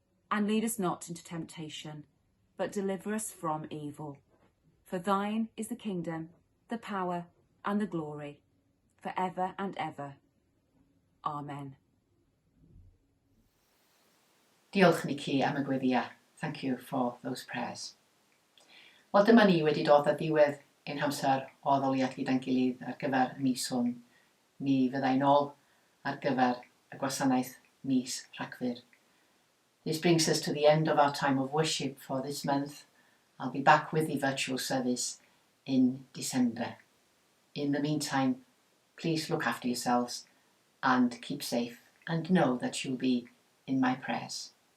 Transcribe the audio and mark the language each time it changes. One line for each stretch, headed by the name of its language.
English: And lead us not into temptation, but deliver us from evil. For thine is the kingdom, the power, and the glory, for ever and ever. Amen.
Welsh: Diolch ni ci am y gweddiau.
English: Thank you for those prayers.
Welsh: Wel, dyma ni wedi dod â diwedd ein hamser o ddoliad gyda'n gilydd ar gyfer y mis hwn. Mi fyddai nôl ar gyfer y gwasanaeth mis Rhagfyr.
English: This brings us to the end of our time of worship for this month. I'll be back with the virtual service in December. In the meantime, please look after yourselves and keep safe, and know that you'll be in my prayers.